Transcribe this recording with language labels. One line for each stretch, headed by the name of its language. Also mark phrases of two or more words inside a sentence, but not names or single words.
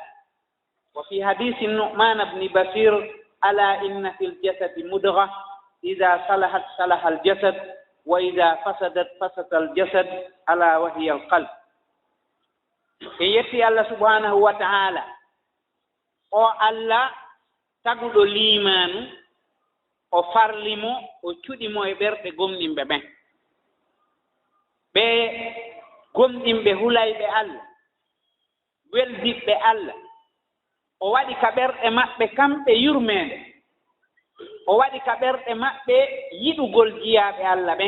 Arabic: وفي حديث النعمان بن بشير: ألا إن في الجسد مضغة إذا صلحت صلح الجسد وإذا فسدت فسد الجسد ألا وهي القلب. يتي الله سبحانه وتعالى
Fula: o Allah taguɗo limanu o farlimo o cuɗimo e ɓerɗe gomɗinɓe ɓen, ɓe gomɗinɓe hulayɓe Allah, weldiɓɓe Allah. O waɗi ka ɓerɗe maɓɓe kamɓe yurmede, o waɗi ka ɓerɗe maɓɓe yiɗugol jiyaaɓe Allah ɓen.